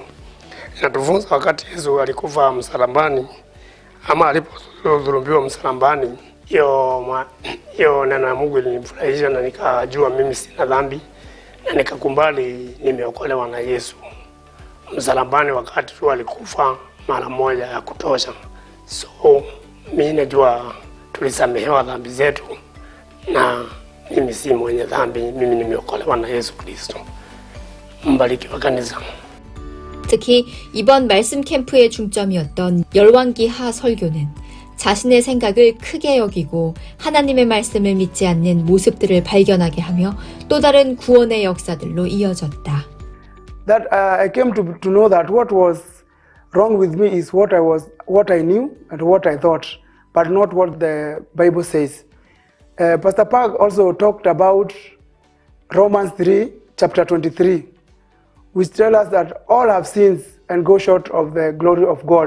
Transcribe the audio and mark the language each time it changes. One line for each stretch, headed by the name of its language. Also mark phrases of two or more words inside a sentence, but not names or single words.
Swahili: Inatufunza wakati Yesu alikufa msalabani ama alipodhulumiwa msalabani, hiyo neno ya Mungu ilinifurahisha na nikajua mimi sina dhambi na nikakubali nimeokolewa na Yesu msalabani wakati tu alikufa mara moja ya kutosha. So mimi najua tulisamehewa dhambi zetu na mimi si mwenye dhambi, mimi nimeokolewa na Yesu Kristo. mbarikiwa kanisa.
Korean: 특히 이번 말씀 캠프의 중점이었던 열왕기하 설교는 자신의 생각을 크게 여기고 하나님의 말씀을 믿지 않는 모습들을 발견하게 하며 또 다른 구원의 역사들로 이어졌다.
English: That I came to know that what was wrong with me is what I knew and what I thought, but not what the Bible says. Pastor Park also talked about Romans 3, chapter 23, which tells us that all have sinned and go short of the glory of God.